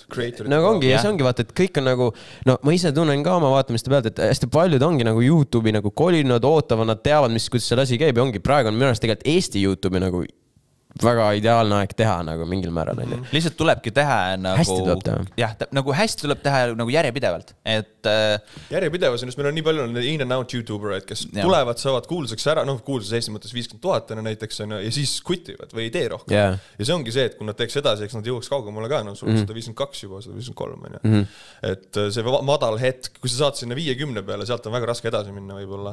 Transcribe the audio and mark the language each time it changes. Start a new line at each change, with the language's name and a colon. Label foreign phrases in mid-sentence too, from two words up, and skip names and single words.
Estonian: Nagu ongi, ja see ongi vaata, et kõik on nagu, no ma ise tunnen ka oma vaatamiste pealt, et hästi paljud ongi nagu YouTube'i nagu kolinud, ootavad, nad teavad, kuidas see asi käib ja ongi praegu on minu arust tegelikult Eesti YouTube'i nagu väga ideaalne aeg teha nagu mingil määral. Lihtsalt tulebki teha nagu... Hästi tuleb teha. Jah, nagu hästi tuleb teha nagu järjepidevalt. Et... Järjepidevus on, meil on nii palju
English: in and out
Estonian: YouTubereid, kes tulevad, saavad kuulsaks ära, noh kuulsaks Eesti mõttes 50 000 näiteks on, ja siis quitivad või ei tee rohkem. Ja see ongi see, et kui nad teeks edasi, eks nad jõuaks kaugemale ka, no sul 152 juba, 153. Et see madal hetk, kui sa saad sinna 50 peale, sealt on väga raske edasi minna võib-olla.